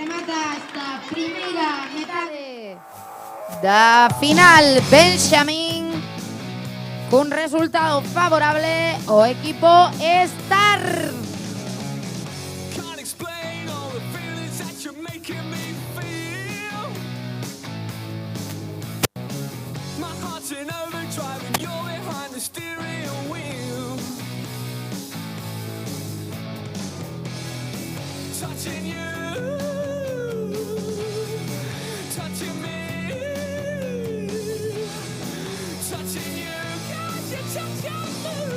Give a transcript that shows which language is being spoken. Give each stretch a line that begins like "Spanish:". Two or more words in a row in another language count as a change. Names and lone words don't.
Galician: remata esta primeira metade da final Benxamín cun resultado favorable ao equipo Star.
English: Can't explain all the feelings that you're making me feel. My heart's in overdrive and you're behind the steering wheel. Touching you, touching me, touching you, got you touching me.